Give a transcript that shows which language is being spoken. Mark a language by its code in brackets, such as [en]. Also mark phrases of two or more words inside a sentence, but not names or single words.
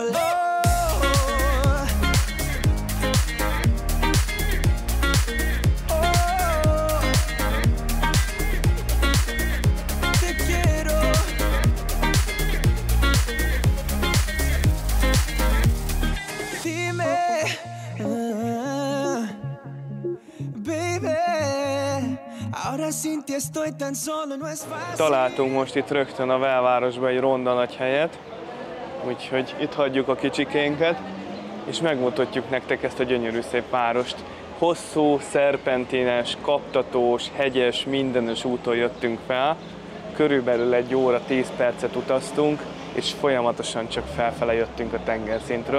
[es] Oh, oh, te quiero. Dime, baby, ahora sin ti estoy tan solo, no es fácil. [hu] Találtunk most itt rögtön a belvárosban egy ronda nagy helyet, úgyhogy itt hagyjuk a kicsikénket, és megmutatjuk nektek ezt a gyönyörű szép várost. Hosszú, szerpentines, kaptatós, hegyes, mindenes úton jöttünk fel. Körülbelül 1 óra 10 percet utaztunk, és folyamatosan csak felfele jöttünk a tengerszintről.